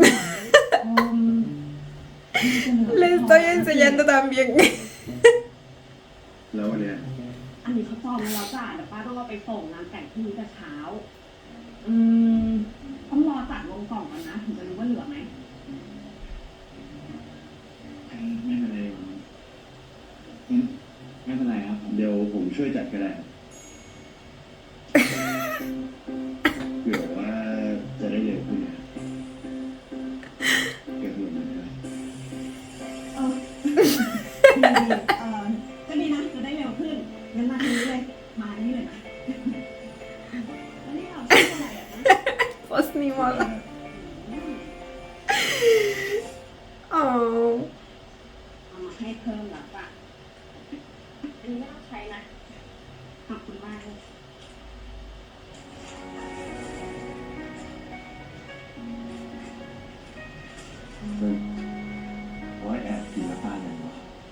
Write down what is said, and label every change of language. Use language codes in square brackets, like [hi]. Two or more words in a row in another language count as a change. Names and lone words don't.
[es] Le estoy enseñando también. [th] แล้วเนี่ย อันนี้เขาจองแล้วจ้ะเดี๋ยวป้าต้องเอาไปส่งงานแต่งพรุ่งนี้แต่เช้า ต้องรอจัดลงกล่องก่อนนะถึงจะรู้ว่าเหลือไหม ไม่เป็นไรไม่เป็นไรครับเดี๋ยวผมช่วยจัดก็ได้เผื่อว่าจะได้เร็วขึ้นนะเกิดหลุดเลยนะ ก็ดีนะจะได้เร็วขึ้นงั้นมาทีนี้เลย มาที่นี่เลยนะแล้วนี่เราชื่ออะไรอ่ะ [es] Pues ni modo. Oh. [th] เอามาให้เพิ่มแล้วป่ะอันนี้ไม่ต้องใช้นะ ขอบคุณมากเลย โอ้ยแอบกินน้ำตาลอย่างวะ